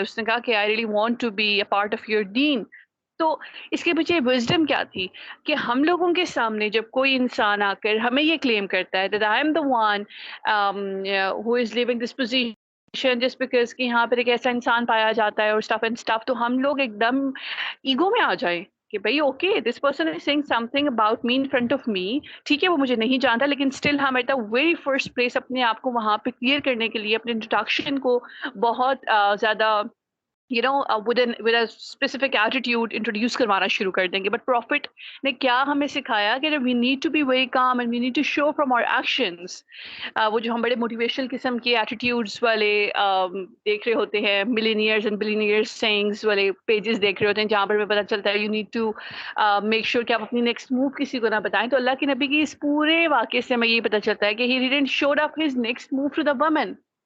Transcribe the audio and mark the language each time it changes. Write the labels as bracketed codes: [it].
[ur] اس نے کہا کہ [en] I really want to be a part of your دین. [ur] تو اس کے پیچھے وزڈم کیا تھی کہ ہم لوگوں کے سامنے جب کوئی انسان آ کر ہمیں یہ کلیم کرتا ہے [en] that I am the one who is living this position just because [ur] کہ یہاں پر ایک ایسا انسان پایا جاتا ہے اور اسٹف اینڈ اسٹف، تو ہم لوگ ایک دم ایگو میں آ جائیں کہ بھائی [en] Okay this person is saying something about me in front of me. [ur] ٹھیک ہے وہ مجھے نہیں جانتا لیکن اسٹل ہم [en] at the very first place [ur] اپنے آپ کو وہاں پہ کلیئر کرنے کے لیے اپنے انٹروڈکشن کو بہت زیادہ [en] with a specific attitude introduce [ur] کروانا شروع کر دیں گے. بٹ پروفٹ نے کیا ہمیں سکھایا کہ [en] we need to be very calm and we need to show from our actions. [ur] وہ جو ہم بڑے موٹیویشنل قسم کے ایٹیٹیوڈس والے دیکھ رہے ہوتے ہیں، ملینئرز اینڈ بلینئرز سینگس والے پیجز دیکھ رہے ہوتے ہیں جہاں پر ہمیں پتہ چلتا ہے [en] you need to make sure [ur] کہ آپ اپنی نیکسٹ موو کسی کو نہ بتائیں. تو اللہ کے نبی کی اس پورے واقعے سے ہمیں یہ پتہ چلتا ہے کہ [en] he didn't show up his next move to the woman.